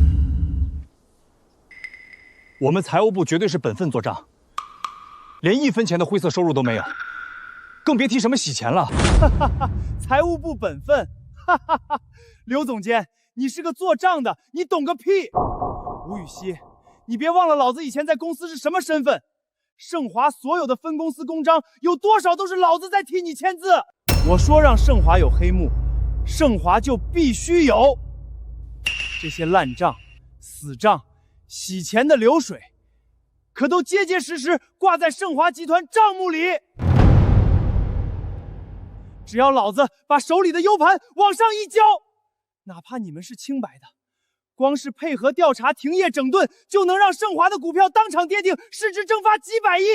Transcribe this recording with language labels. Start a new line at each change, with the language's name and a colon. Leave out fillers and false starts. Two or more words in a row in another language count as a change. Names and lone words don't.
Chinese: 我们财务部绝对是本分做账，连1分钱的灰色收入都没有，更別提什麼洗錢了。財務部本分，劉總監，你是個做賬的，你懂個屁！吳雨溪，你別忘了老子以前在公司是什麼身份。盛華所有的分公司公章，有多少都是老子在替你簽字。我說讓盛華有黑幕，盛華就必須有。這些爛賬、死賬、洗錢的流水，可都結結實實掛在盛華集團賬目裡。只要老子把手裡的 U 盤往上一交，哪怕你們是清白的，光是配合調查停業整頓，就能讓盛華的股票當場跌停，市值蒸發幾百億。